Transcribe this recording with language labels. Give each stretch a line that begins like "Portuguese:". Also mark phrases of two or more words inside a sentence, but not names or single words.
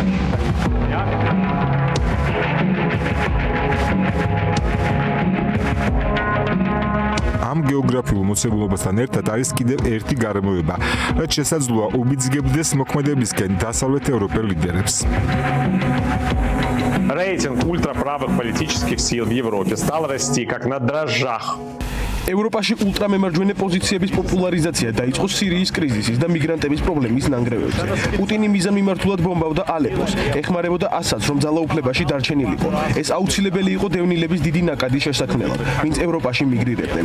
Georgian: ამ გეოგრაფიულ მოცემულობასთან ერთად არის კიდევ ერთი გარემოება, რაც შესაძლოა უბიძგებდეს მოქმედებისკენ დასავლეთ ევროპელ ლიდერებს.
Russian: Рейтинг ультраправых политических сил в Европе стал расти как на дрожжах.
Georgian: ევროპაში ულტრამემარჯვენე პოზიციების პოპულარიზაცია დაიწყო სირიის კრიზისის და მიგრანტების პრობლემის ნანგრევებზე. პუტინი მიზანმიმართულად ბომბავდა ალეპოს, ეხმარებოდა ასადს, რომ ძალაუფლებაში დარჩენილიყო. ეს აუცილებელი იყო დევნილების დიდი ნაკადის შესაქმნელად, ვინც ევროპაში მიგრირებდნენ.